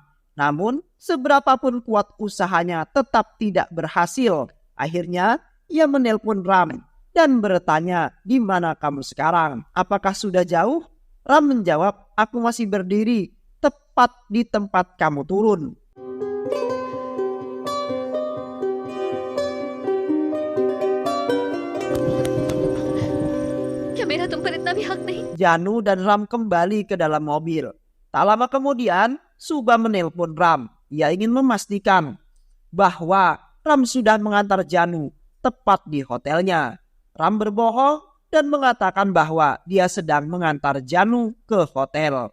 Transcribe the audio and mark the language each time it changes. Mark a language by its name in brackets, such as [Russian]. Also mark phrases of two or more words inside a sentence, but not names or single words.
[Indonesian] Namun, seberapapun kuat usahanya tetap tidak berhasil. Akhirnya, ia menelpon Ram dan bertanya, di mana kamu sekarang? Apakah sudah jauh? Ram menjawab, aku masih berdiri tepat di tempat kamu turun. [Hindi] मेरा तुम पर इतना भी हक नहीं। [Indonesian] Janu dan Ram kembali ke dalam mobil. Tak lama kemudian, Suba menelpon Ram. Ia ingin memastikan bahwa Ram sudah mengantar Janu tepat di hotelnya. Ram berbohong dan mengatakan bahwa dia sedang mengantar Janu ke hotel.